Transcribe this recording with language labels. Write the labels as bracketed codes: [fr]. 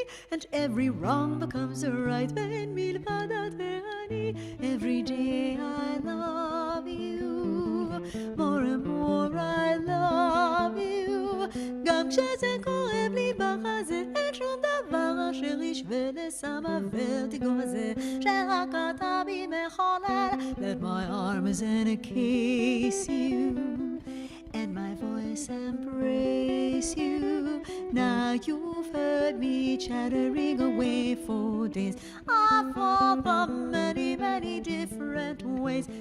[en] And every wrong becomes a right. Every day I love you, more and more I love you. [he] גם כשזה כואב לי בחזה, אין שום דבר אשר ישווה לסם הוורטיגו הזה, שרק אתה בי מחולל. [en] Let my arms encase you, and my voice embrace you. Now you've heard me chattering away for days of all the many, many different ways.